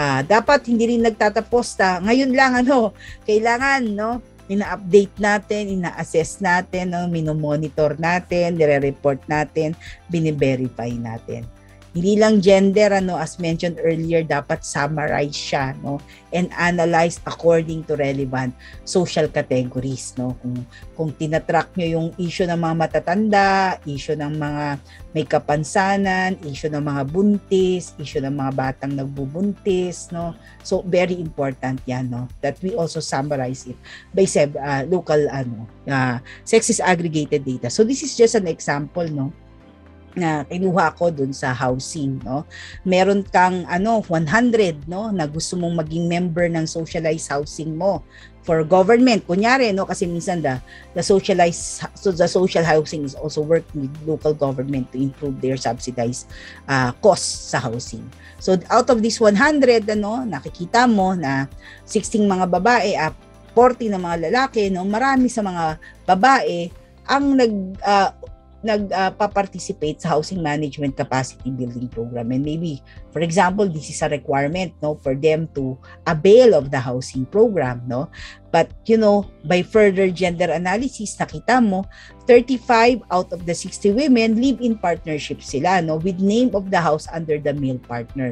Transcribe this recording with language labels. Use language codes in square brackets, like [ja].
[tl] Dapat hindi rin nagtatapos ngayon lang, kailangan, no, ina-update natin, ina-assess natin, no, minomonitor natin, nire-report natin, bine-verify natin. Hindi lang gender, [en] as mentioned earlier, [tl] dapat summarize siya, [en] no, and analyze according to relevant social categories, no. [tl] Kung tinatrack nyo yung issue ng mga matatanda, issue ng mga may kapansanan, issue ng mga buntis, issue ng mga batang nagbubuntis, no. [en] So very important yan, no, that we also summarize it by local sexist aggregated data. So this is just an example, no, [tl] na kinuha ko dun sa housing, [en] no. [tl] Meron kang 100, no, na gusto mong maging member ng socialized housing mo for government. Kunyari, no, kasi minsan [en] the social housing is also working with local government to improve their subsidized costs sa housing. So out of this 100, [tl] nakikita mo na 16 mga babae, 40 na mga lalaki, no, marami sa mga babae ang nagpa-participate sa [en] housing management capacity building program. And maybe, for example, this is a requirement, no, for them to avail of the housing program, no. But, by further gender analysis, [tl] nakita mo, [en] 35 out of the 60 women live in partnership sila, no, with name of the house under the male partner.